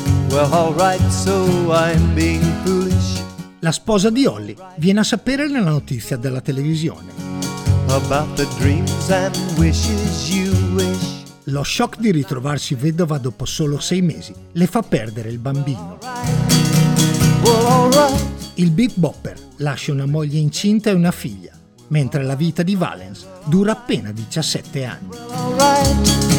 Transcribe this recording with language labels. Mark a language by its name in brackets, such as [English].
[English] Well, all right, so I'm being foolish. [Italian] La sposa di Holly viene a sapere la notizia dalla televisione. [English] About the dreams and wishes you wish. [Italian] Lo shock di ritrovarsi vedova dopo solo 6 mesi le fa perdere il bambino. Il Big Bopper lascia una moglie incinta e una figlia, mentre la vita di Valens dura appena 17 anni.